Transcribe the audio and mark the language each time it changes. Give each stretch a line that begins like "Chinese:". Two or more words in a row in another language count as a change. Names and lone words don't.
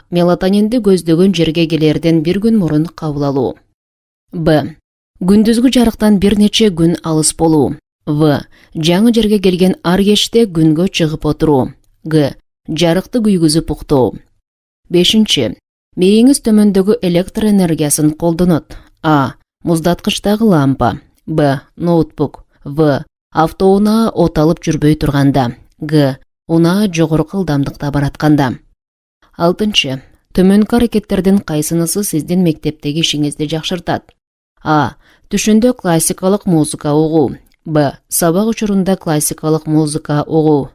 Kyrgyz: Мелатонинди көздөгөн жерге келерден 1 күн мурун кабыл алуу. Б. Күндүзгү жарыктан бир нече күн алыс болуу. В. Жаңы жерге келген ар кечте күнгө чыгып отуруу. Г. Жарыкты күйгүзүп уктоо. Бешинчи. Мээңиз төмөндөгү электр энергиясын колдонот. А. Муздаткычтагы лампа. Б. Ноутбук. В. Автоунаа от алып жүрбөй турганда. Г. Унаа жогорку ылдамдыкта баратканда. Алтынчы. Төмөнкү аракеттердин кайсынысы сиздин мектептеги ишиңизди жакшыртат? А. Түшүндө классикалык музыка угуу. Б. Сабак учурунда классикалык музыка угуу.